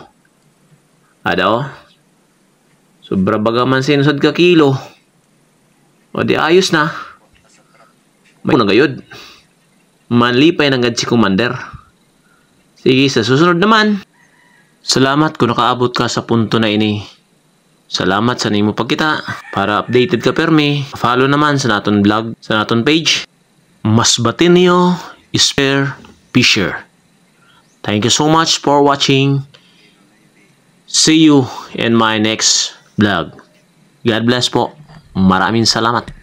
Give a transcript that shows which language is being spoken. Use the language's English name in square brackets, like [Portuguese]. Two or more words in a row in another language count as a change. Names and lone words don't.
[Hiligaynon] Ada sobra baga man sinusod ka kilo. O di ayos na. May nagayod. Manlipay ng si Commander. [Filipino] Sige, sa susunod naman. [Hiligaynon] Salamat kung nakaabot ka sa punto na ini. Salamat sa nimo pagkita. Para updated ka permi, follow naman sa naton vlog, sa naton page. Mas Batinio Spear Fisher. [English] Thank you so much for watching. See you in my next vlog. God bless [Filipino] po. Maraming salamat.